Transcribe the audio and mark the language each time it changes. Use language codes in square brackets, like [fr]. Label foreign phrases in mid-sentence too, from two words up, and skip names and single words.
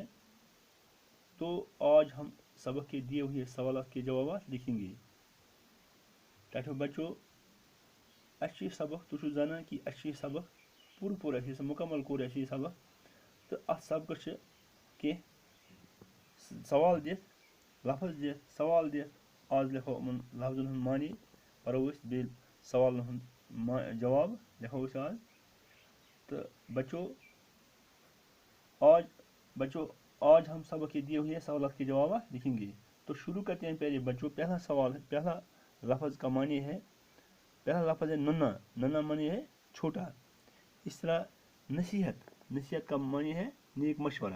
[ur] تو آج ہم سبق کے دیے ہوئے سوالات کے جوابات لکھیں گے. [ks] ٹھیک بچوں، اچھے سبق تو زانان کہ اچھے سبق پورا مکمل کور اچھے سبق تو ات سبق کی سوال دِتھ لفظ دِتھ سوال دِتھ آز لکھو یِمن لفظن ہُنٛد معنی پرو أسۍ بیٚیہِ سوالن ہُنٛد جواب لکھو أسۍ آز. [ur] تو آج ہم سبق کے دیے ہوئے سوالات کے جوابات لکھیں گے. تو شروع کرتے ہیں پیارے بچوں. پہلا لفظ کا معنی ہے، پہلا لفظ ہے ننا معنی ہے چھوٹا. اس طرح نصیحت کا معنی ہے نیک مشورہ.